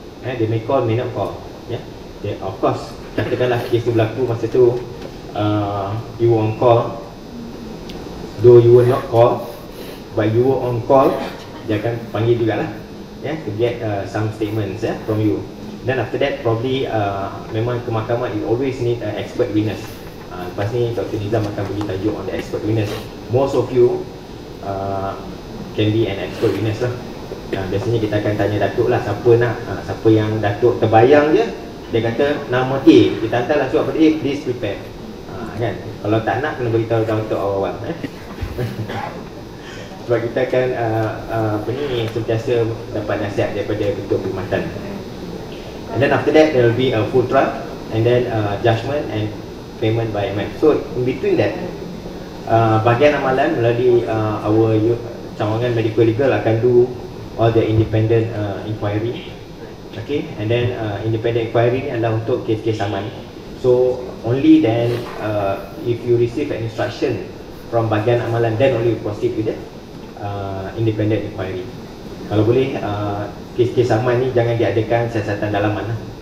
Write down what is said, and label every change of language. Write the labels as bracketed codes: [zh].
[en] They may call, may not call. Of course, [ms] katakanlah kes tu berlaku masa tu, [en] you were on call, though you were not call, but you were on call, [ms] dia akan panggil jugalah, [en] to get some statements from you. Then after that, probably [ms] memang ke mahkamah [en] it always need expert witness. [ms] Lepas ni [en] Dr. Nizam [ms] akan bagi tajuk [en] on the expert witness. Most of you can be an expert witness lah. [ms] Biasanya kita akan tanya Datuk lah, siapa nak, siapa yang Datuk terbayang je, dia kata nama A, kita hantarlah surat pada A, [en] please prepare. [ms] Kan? Kalau tak nak, kena beritahu Datuk awal-awal. Sebab kita akan sentiasa dapat nasihat daripada ketua perkhidmatan. [en] And then after that, there will be a full trial, and then judgment and payment by MF. So in between that, [ms] bahagian amalan melalui [en] our cawangan medical legal akan do all the independent inquiry. Okay, and then independent inquiry [ms] ni adalah untuk kes-kes saman. [en] So only then if you receive an instruction from [ms] bahagian amalan, [en] then only you proceed with the independent inquiry. [ms] Kalau boleh kes-kes saman ni jangan diadakan siasatan dalaman lah.